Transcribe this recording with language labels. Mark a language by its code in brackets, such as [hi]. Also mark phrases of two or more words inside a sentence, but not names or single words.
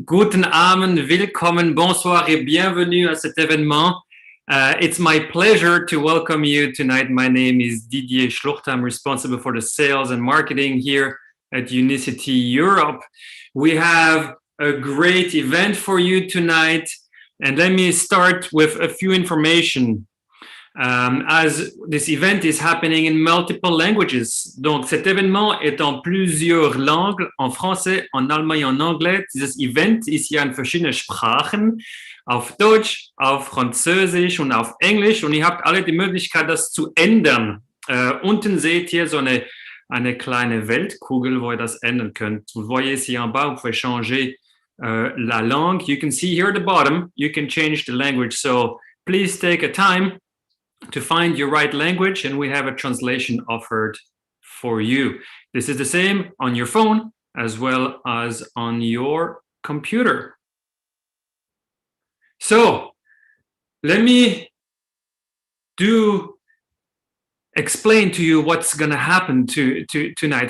[de] guten Abend, willkommen, [fr] bonsoir et bienvenue à cet événement. [en] It's my pleasure to welcome you tonight. My name is Didier Schlucht. I'm responsible for the sales and marketing here at Unicity Europe. We have a great event for you tonight. And let me start with a few information. As this event is happening in multiple languages. [fr] Donc, cet événement est en plusieurs langues, en français, en allemand et en anglais. [de] Dieses Event ist ja in verschiedenen Sprachen, auf Deutsch, auf Französisch und auf Englisch. Und ihr habt alle die Möglichkeit, das zu ändern. Unten seht ihr so eine kleine Weltkugel, wo ihr das ändern könnt. [fr] Vous voyez ici en bas, vous pouvez changer la langue. [en] You can see here at the bottom, you can change the language. So, please take a time to find your right language, and we have a translation offered for you. This is the same on your phone as well as on your computer. So let me explain to you what's going to happen tonight.